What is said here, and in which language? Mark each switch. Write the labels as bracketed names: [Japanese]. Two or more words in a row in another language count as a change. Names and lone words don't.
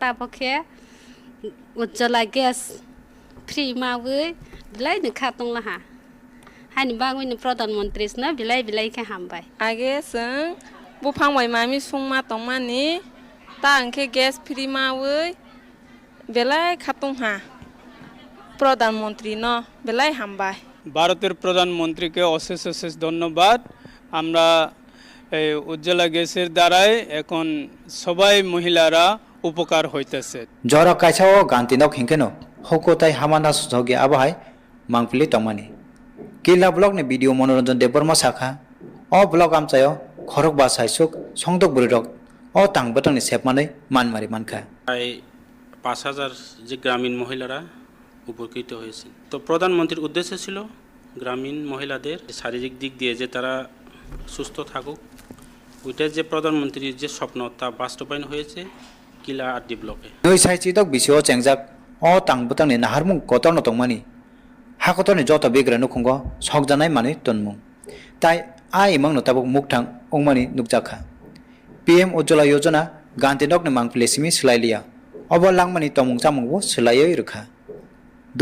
[Kok Borok] Ujjwala gas free mawe bilai ni khatung laha. Hani bangwi ni Pradhan Mantri na bilai ke hambai. Age seng bufang wai mami sungma tongmani ta angke gas free mawe bilai khatung ha. Pradhan Mantri no bilai hambai. [Bangla] ভারতের প্রধানমন্ত্রীকে অশেষ অশেষ ধন্যবাদ। আমরা উজ্জ্বলা গ্যাসের দ্বারাই এখন সবাই মহিলারা উপকার হইতেছে। [Kok Borok] Jora kaisa o ganti nok hingkeno hokotai hamana sujogi abahai mangpili tongmani. Kila blog ni video monoranjan deborma sakha o blog amchayo khorok ba saisuk songdok buri rok o tang betang ni sepmanai manmari mankha. [Bangla] প্রায় ৫,০০০ যে গ্রামীণ মহিলারা উপকৃত হয়েছে। তো প্রধানমন্ত্রীর উদ্দেশ্য ছিল গ্রামীণ মহিলাদের শারীরিক দিক দিয়ে যে তারা সুস্থ থাকুক, ওইটাই যে প্রধানমন্ত্রীর যে স্বপ্ন তা বাস্তবায়ন হয়েছে কিলা আড্ডি ব্লকে। [Kok Borok] Noi sai chidok bisio chengjak o tang betang ni naharmung kotor no tongmani. Ha kotor ni joto bigra nukhungo sokjanai mani tonmung. Tai a imang no tabuk mukthang ongmani nukjakha. PM Ujjwala Yojana ganti nok ni mangpili simi slailia. Obo langmani tomung chamungbo slaioi rukha.